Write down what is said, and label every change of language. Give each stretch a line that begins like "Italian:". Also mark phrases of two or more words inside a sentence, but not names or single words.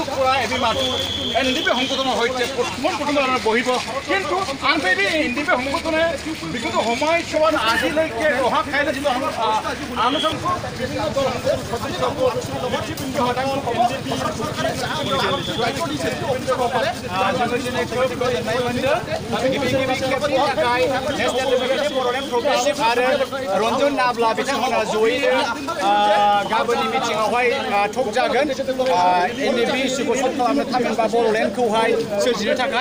Assamese: কৰা এবিমাটো এনডিপি সংগঠনৰ সৈতে প্ৰথম বহিব কিন্তু আনফালে এনডিপি সংগঠনে বিগত সময়ছোৱাত আজিলৈকে ৰহা খাইলে যিটো আলোচনা বিভিন্ন দল
Bodo: रंजन नाब्ला बिथांमोना जयैनो गाबोननि मिटिंआवहाय थक जागोन एनडिपि इस्युखौ सल्भ खालामनो थामहिनबा बड'लेण्डखौहाय सोरजिनो थाखाय